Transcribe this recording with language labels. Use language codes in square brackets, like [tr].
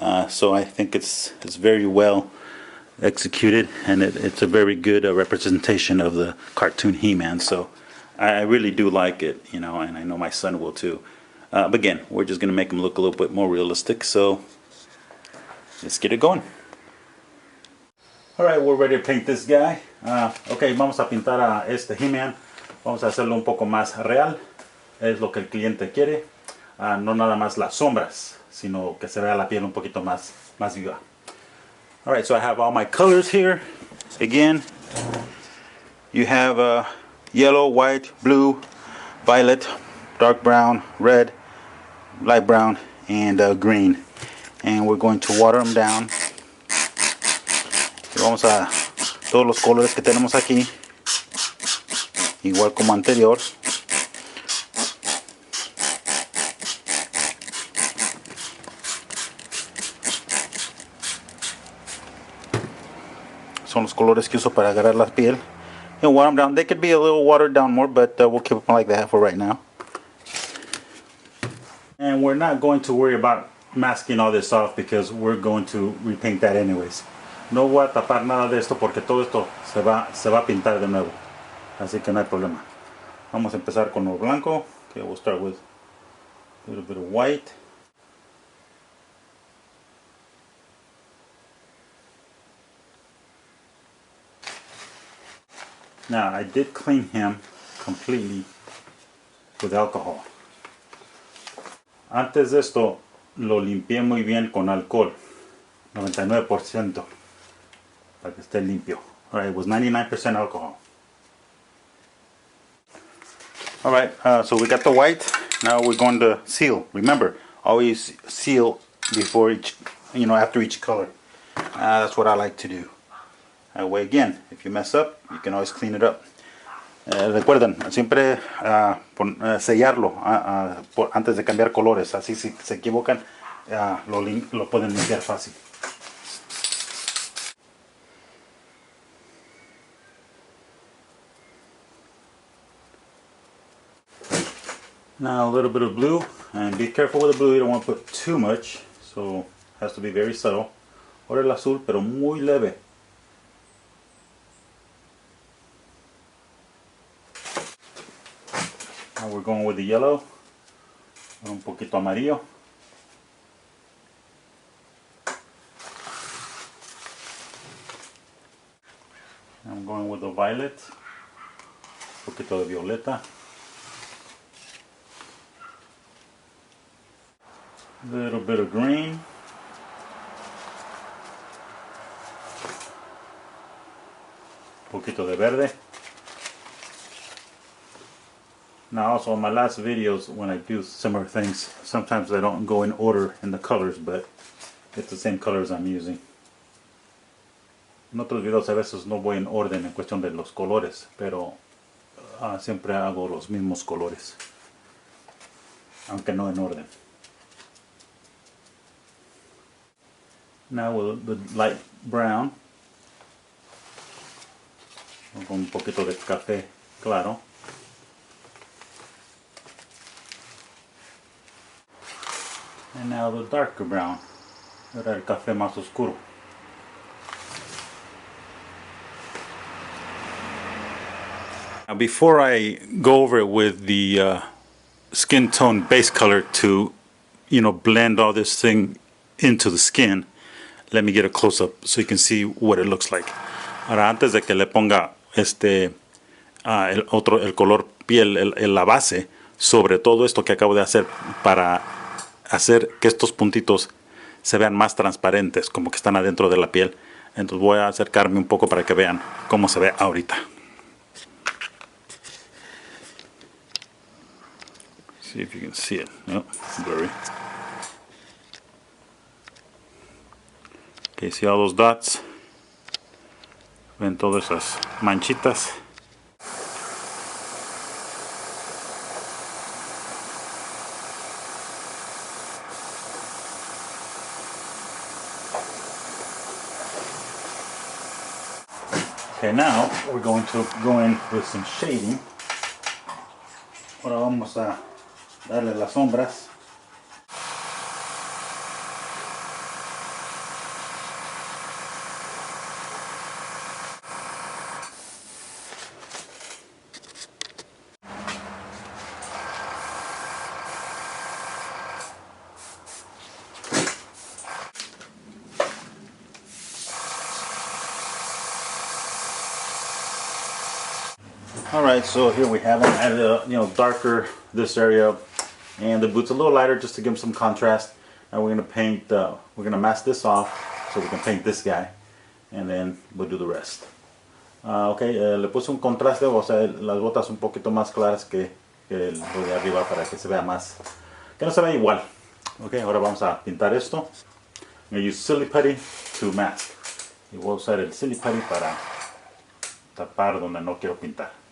[en] So I think it's very well executed, and it's a very good representation of the cartoon He-Man. So I really do like it, and I know my son will too. But again, we're just going to make him look a little bit more realistic. So let's get it going. Alright, we're ready to paint this guy. [es] Ok, vamos a pintar a este He-Man. Vamos a hacerlo un poco más real, es lo que el cliente quiere, no nada más las sombras, sino que se vea la piel un poquito más viva. [en] Alright, so I have all my colors here. Again, you have yellow, white, blue, violet, dark brown, red, light brown, and green. And we're going to water them down. [es] Y vamos a todos los colores que tenemos aquí. Igual como anterior. Son los colores que uso para agarrar la piel. [en] And water them down. They could be a little watered down more, but we'll keep them like that for right now. And we're not going to worry about masking all this off because we're going to repaint that anyways. [es] No voy a tapar nada de esto porque todo esto se va a pintar de nuevo. Así que no hay problema. Vamos a empezar con lo blanco. [en] Okay, we'll start with a little bit of white. Now, I did clean him completely with alcohol. [es] Antes de esto, lo limpié muy bien con alcohol. [en] 99%. [es] Para que esté limpio. [en] Alright, it was 99% alcohol. All right, so we got the white. Now we're going to seal. Remember, always seal before each, after each color. That's what I like to do. That way, again, if you mess up, you can always clean it up. [es] Recuerden, siempre sellarlo antes de cambiar colores. Así si se equivocan, lo pueden limpiar fácil. [en] Now a little bit of blue, and be careful with the blue, you don't want to put too much, so it has to be very subtle. [es] Ahora el azul, pero muy leve. [en] Now we're going with the yellow, [es] un poquito amarillo. [en] I'm going with the violet, [es] un poquito de violeta. [en] A little bit of green. [es] Un poquito de verde. [en] Now also in my last videos when I do similar things, sometimes I don't go in order in the colors, but it's the same colors I'm using. [es] En otros videos a veces no voy en orden en cuestión de los colores, pero siempre hago los mismos colores, aunque no en orden. [en] Now with the light brown, [es] con un poquito de café claro. [en] And now the darker brown, [es] ahora el café más oscuro. [en] Now before I go over it with the skin tone base color to, blend all this thing into the skin, let me get a close-up so you can see what it looks like. [es] Ahora antes de que le ponga el color piel, la base, sobre todo esto que acabo de hacer para hacer que estos puntitos se vean más transparentes, como que están adentro de la piel. Entonces voy a acercarme un poco para que vean cómo se ve ahorita. [en] See if you can see it. No, blurry. Okay, see all those dots? [es] Ven todas esas manchitas. [en] Okay, now we're going to go in with some shading. [es] Ahora vamos a darle las sombras. [en] Alright, so here we have it. I added darker this area, and the boots a little lighter just to give them some contrast. Now we're going to paint, we're going to mask this off so we can paint this guy, and then we'll do the rest. [es] Okay, le puse un contraste, o sea, las botas un poquito más claras que lo de arriba para que se vea más, que no se vea igual. Okay, ahora vamos a pintar esto. [en] I'm going to use silly putty to mask. [es] Y voy a usar el silly putty para tapar donde no quiero pintar.